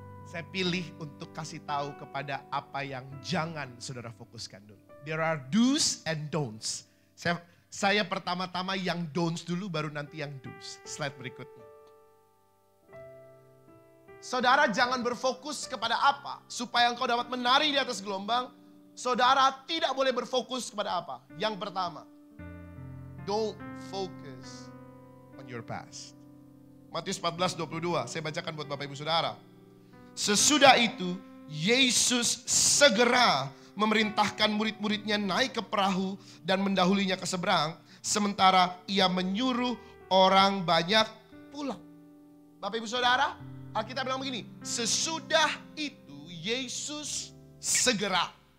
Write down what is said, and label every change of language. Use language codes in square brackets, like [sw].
[id] Saya pilih untuk kasih tahu kepada apa yang jangan saudara fokuskan dulu. [en] There are do's and don'ts. [id] Saya pertama-tama yang don'ts dulu, baru nanti yang do's. Slide berikutnya. Saudara jangan berfokus kepada apa? Supaya engkau dapat menari di atas gelombang, saudara tidak boleh berfokus kepada apa? Yang pertama, [en] don't focus on your past. [id] Matius 14:22. Saya bacakan buat Bapak Ibu Saudara. Sesudah itu Yesus segera memerintahkan murid-muridnya naik ke perahu dan mendahulinya ke seberang. Sementara ia menyuruh orang banyak pulang. Bapak Ibu Saudara, Alkitab bilang begini. Sesudah itu Yesus segera.